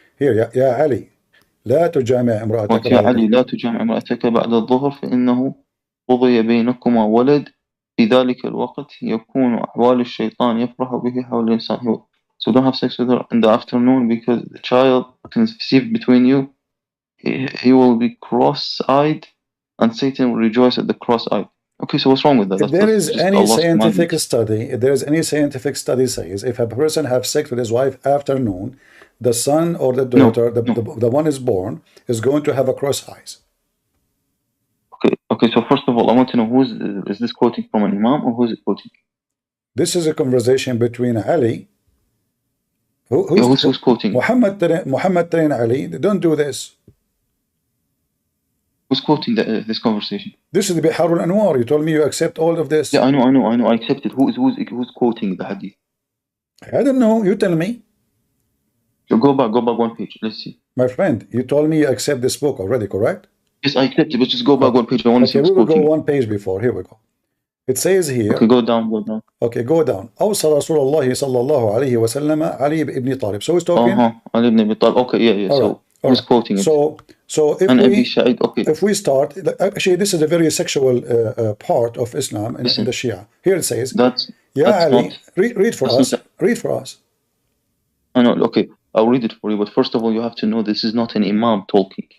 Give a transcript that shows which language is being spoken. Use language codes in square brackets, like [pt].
[ar] Here, يا علي لا تجامع امرأتك يا علي لا تجامع امرأتك بعد الظهر فإنه قضي بينكما ولد في ذلك الوقت يكون أحوال الشيطان يفرح به حول الإنسان. [en] So don't have sex with her in the afternoon because the child conceived between you, he will be cross-eyed and Satan will rejoice at the cross-eyed. Okay, so what's wrong with that? If there is any scientific study says if a person have sex with his wife afternoon, the son or the daughter, the one is born, is going to have a cross eyes. Okay. So first of all, I want to know is this quoting from an imam or who is it quoting? This is a conversation between Ali. Who's quoting? Muhammad and Ali. Don't do this. Who's quoting this conversation? This is the Bihar al-Anwar. You told me you accept all of this. Yeah, I know. I accept it. Who's quoting the hadith? I don't know. You tell me. So go back one page. Let's see. My friend, you told me you accept this book already, correct? Yes, I accept it, but just go back one page. I want to see who's quoting. We will go one page before. Here we go. It says here. Okay, go down. Okay, go down. [ar] أوصى رسول الله صلى الله عليه وسلم علي ibn Talib. [en] So he's talking. Ali ibn Abi Talib. Okay, yeah. So who's quoting it? So if we start, actually, this is a very sexual part of Islam in the Shia. Here it says, "Ya Ali, read for us. Read for us." I know. Okay, I'll read it for you. But first of all, you have to know this is not an imam talking.